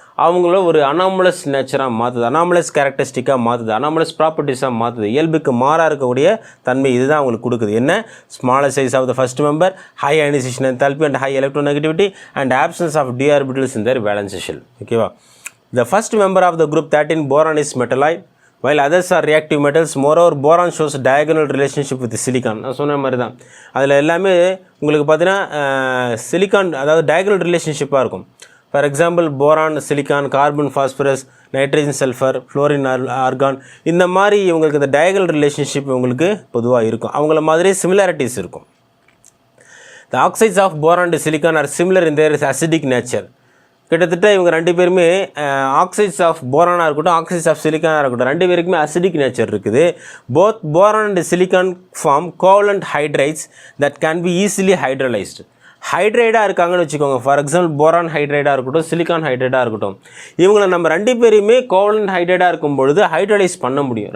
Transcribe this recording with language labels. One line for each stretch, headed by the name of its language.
Tamil: அவங்கள ஒரு anomalous நேச்சராக மாற்றுது, anomalous கேரக்டரிஸ்டிக்காக மாற்றுது, anomalous ப்ராப்பர்ட்டிஸாக மாற்றுது, இயல்புக்கு மாறாக இருக்கக்கூடிய தன்மை இதுதான் அவங்களுக்கு கொடுக்குது. என்ன?
English: Smaller size of the first member, high ionization enthalpy and high electronegativity and absence of d orbitals in their valence shell.
Tamil: ஓகேவா?
English: The first member of the group 13 boron is metalloid while others are reactive metals. Moreover, boron shows diagonal relationship with silicon.
Tamil: நான் சொன்ன மாதிரி தான் அதில் எல்லாமே உங்களுக்கு பார்த்தீங்கன்னா silicon அதாவது டயகனல் ரிலேஷன்ஷிப்பாக இருக்கும். For example boron silicon, carbon phosphorus, nitrogen sulphur, fluorine argon, இந்த மாதிரி இவங்களுக்கு இந்த டயகனல் ரிலேஷன்ஷிப் இவங்களுக்கு பொதுவாக இருக்கும். அவங்கள மாதிரி சிமிலாரிட்டிஸ் இருக்கும்.
English: The oxides of boron and silicon are similar in their acidic nature.
Tamil: கிட்டத்தட்ட இவங்க ரெண்டு பேருமே ஆக்சைட்ஸ் ஆஃப் போரானாக இருக்கட்டும், ஆக்சைட்ஸ் ஆஃப் சிலிக்கானாக இருக்கட்டும், ரெண்டு பேருக்குமே அசிடிக் நேச்சர் இருக்குது.
English: Both boron and silicon form covalent hydrides that can be easily hydrolysed.
Tamil: ஹைட்ரைடாக இருக்காங்கன்னு வச்சுக்கோங்க. ஃபார் எக்ஸாம்பிள் போரான் ஹைட்ரைடாக இருக்கட்டும், சிலிக்கான் ஹைட்ரைடாக இருக்கட்டும், இவங்களை நம்ம ரெண்டு பேருமே கோவலண்ட் ஹைட்ரைடாக இருக்கும் பொழுது ஹைட்ரலைஸ் பண்ண முடியும்.